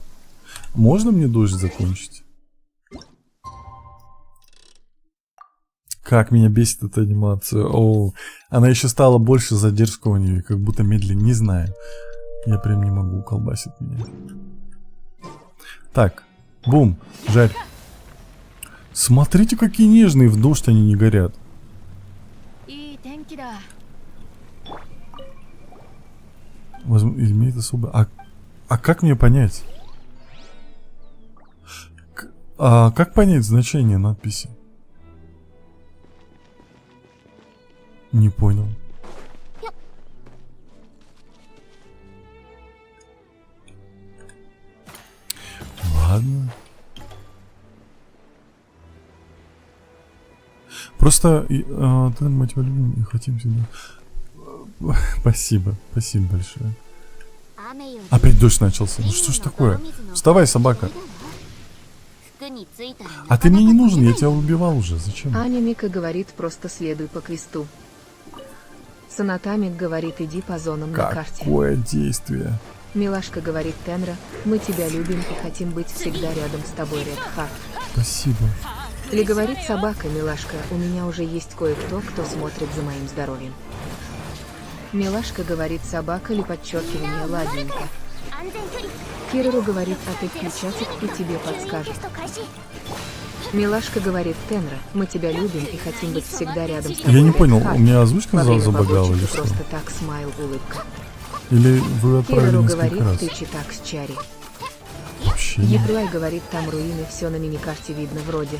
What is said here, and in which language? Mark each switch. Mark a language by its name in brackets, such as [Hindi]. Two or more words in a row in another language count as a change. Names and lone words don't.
[Russian] Можно мне дождь закончить? Как меня бесит эта анимация. О, она еще стала больше задержкованнее, как будто медленнее. Не знаю. Я прям не могу, колбасит меня. Так, бум, жарь. Смотрите, какие нежные, в дождь они не горят. [Japanese] いい天気だ。 [Russian] Имеет особое... А как мне понять? Как понять значение надписи? Не понял. Ладно. Просто мы тебя любим и хотим всегда. Спасибо, спасибо большое. [Japanese] 雨より [Russian] Опять дождь начался. Ну что ж такое? Вставай, собака. [Japanese] 服についたら [Russian] А ты мне не нужен, я тебя убивал уже. Зачем? Аня Мика говорит, просто следуй по квесту. Санатамик говорит, иди по зонам на карте. Какое действие. Милашка говорит Тенра, мы тебя любим и хотим быть всегда рядом с тобой, Редхарт. Спасибо. Ли говорит собака, милашка, у меня уже есть кое-кто, кто смотрит за моим здоровьем. Милашка говорит собака или подчеркивание ладненько. [Japanese] 安全距離 [Russian] Кирору говорит, а ты включатик и тебе подскажет. [Japanese] テスト開始。 [Russian] Милашка говорит Тенра, мы тебя любим и хотим быть всегда рядом с тобой. Я не понял, Редхарт. у меня озвучка Во время забагала или побочек что? просто так смайл улыбка. Или вы отправили Кирору несколько говорит, раз? ты читак с Чари. Вообще не. Еплай говорит, там руины, все на миникарте видно вроде.